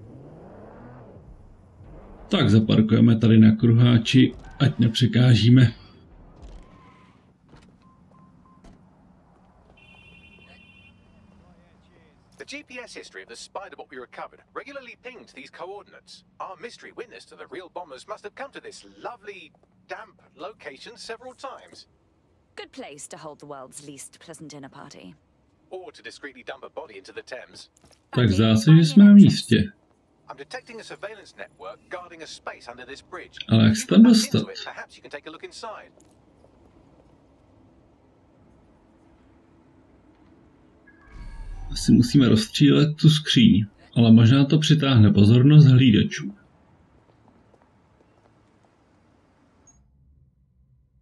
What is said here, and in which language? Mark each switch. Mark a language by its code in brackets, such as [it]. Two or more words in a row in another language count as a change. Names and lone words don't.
[cs] Tak zaparkujeme tady na kruháči, ať nepřekážíme. [en] The GPS history of the spiderbot we recovered regularly pinged these coordinates. Our mystery witness to the real bombers must have come to this lovely, damp location several times. Good place to hold the world's least pleasant dinner party. Or to discreetly dump a body into the Thames. [cs] Tak zdá se, že jsme na místě. [en] I'm detecting a surveillance network guarding a space under this bridge. [cs] Ale jak se tam dostat? [en] Perhaps you can take a look inside. [cs] Asi musíme rozstřílet tu skříň, ale možná to přitáhne pozornost hlídačů.